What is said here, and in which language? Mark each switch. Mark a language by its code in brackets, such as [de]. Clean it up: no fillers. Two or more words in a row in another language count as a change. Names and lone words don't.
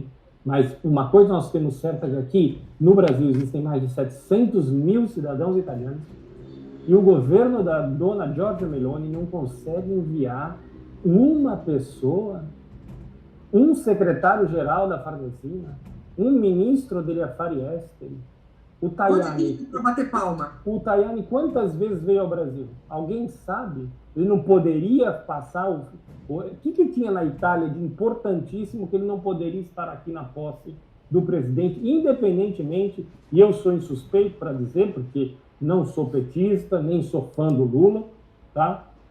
[pt] Mas uma coisa nós temos certa é que aqui no Brasil existem mais de 700 mil cidadãos italianos, e o governo da dona Giorgia Meloni não consegue enviar uma pessoa, um secretário-geral da Farnesina, um ministro [it] degli affari esteri. [pt] O Tajani, para bater palma. O Tajani quantas vezes veio ao Brasil? Alguém sabe? Ele não poderia passar o que tinha na Itália de importantíssimo que ele não poderia estar aqui na posse do presidente, independentemente, e eu sou insuspeito para dizer, porque não sou petista, nem sou fã do Lula, tá?